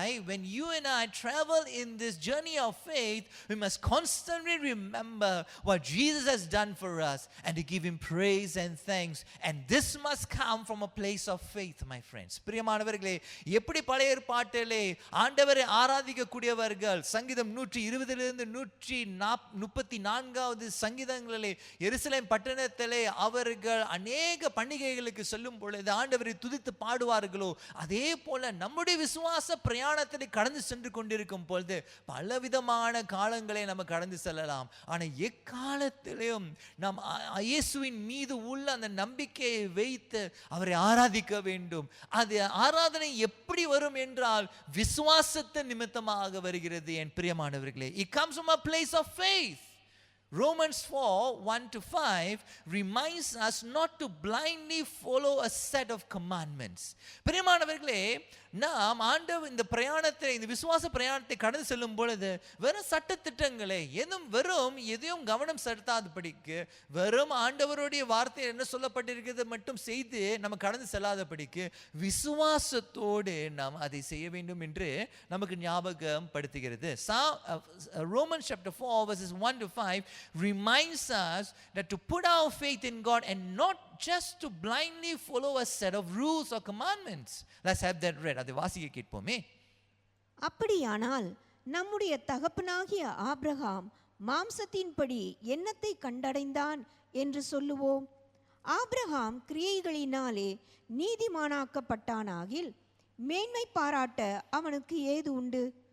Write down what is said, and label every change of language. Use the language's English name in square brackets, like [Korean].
[English] When you and I travel in this journey of faith, we must constantly remember what Jesus has done for us and to give him praise and thanks, and this must come from a place of faith, my friends. [Tamil] பிரியமானவர்களே, எப்படி பழைய ஏற்பாட்டிலே ஆண்டவரை ஆராதிக்கக்கூடியவர்கள் சங்கீதம் 120 134 சங்கீதங்களிலே எருசலேம் பட்டணத்திலே அவர்கள் அநேக பண்டிகைகளுக்கு செல்லும் பொழுது ஆண்டவரை துதித்து பாடுவார்களோ, அதே போல நம்முடைய விசுவாச பிரயாணத்தில் கடந்து சென்று கொண்டிருக்கும் பொழுது பலவிதமான காலங்களை நம்ம கடந்து செல்லலாம். ஆனால் எக்காலத்திலும் நாம் இயேசுவின் மீது உள்ள அந்த நம்பிக்கையை வைத்து அவரை ஆராதிக்க வேண்டும். அது ஆராதனை எப்படி வரும் என்றால் விசுவாசத்தின் நிமித்தமாக வருகிறது. என் பிரியமானவர்களே, [English] it comes from a place of faith. Romans 4:1-5 reminds us not to blindly follow a set of commandments. [Tamil] பிரியமானவர்களே, நாம் ஆண்டவர் இந்த பிரயாணத்தை, இந்த விசுவாச பிரயாணத்தை கடந்து செல்லும் பொழுது வெறும் சட்டத்திட்டங்களை எதையும் கவனம் செலுத்தாதபடிக்கு, வெறும் ஆண்டவருடைய வார்த்தை என்ன சொல்லப்பட்டிருக்கிறது மட்டும் செய்து நம்ம கடந்து செல்லாதபடிக்கு விசுவாசத்தோடு நாம் அதை செய்ய வேண்டும் என்று நமக்கு ஞாபகம் படுத்துகிறது. [English] Romans chapter 4 verses 1-5 reminds us that to put our faith in God and not just to blindly follow a set of rules or commandments. Let's have that read. [Tamil] அதை வாசிக்க கேட்போமே. அப்படியானால் நம்முடைய தகப்பனாகிய ஆபிரகாம் மாம்சத்தின்படி என்னத்தை கண்டடைந்தான் என்று சொல்லுவோம்? ஆபிரகாம் கிரியைகளினாலே நீதிமானாக்கப்பட்டானாகில் மேன்மை பாராட்ட அவனுக்கு ஏது உண்டு?